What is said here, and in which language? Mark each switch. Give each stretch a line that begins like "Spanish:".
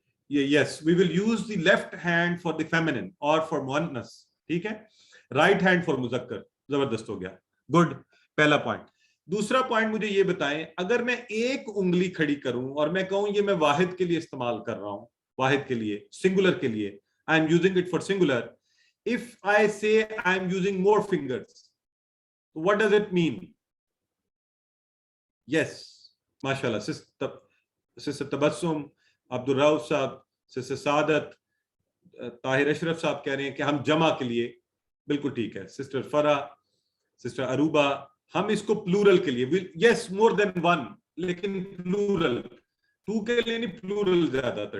English: Yes, we will use the left hand for the feminine or for muannas.
Urdu: ٹھیک ہے,
English: right hand for
Urdu: مذکر. زبردست ہو گیا, good. پہلا پوائنٹ. دوسرا پوائنٹ مجھے یہ بتائیں, اگر میں ایک انگلی کھڑی کروں اور میں کہوں یہ میں واحد کے لیے استعمال کر رہا ہوں, واحد کے لیے, سنگولر کے لیے,
English: I am using it for singular. If I say I am using more fingers, what does it mean?
Urdu: Yes, ماشاءاللہ, سسٹر تبسم, عبدالرؤف صاحب, سسٹر سعادت, طاہر اشرف صاحب کہہ رہے ہیں کہ ہم جمع کے لیے, بالکل ٹھیک ہے. سسٹر فرا, سسٹر اروبا, ہم اس کو پلورل کے لیے,
English: yes more than one,
Urdu: لیکن پلورل, ٹو کے لیے نہیں, پلورل زیادہ تر.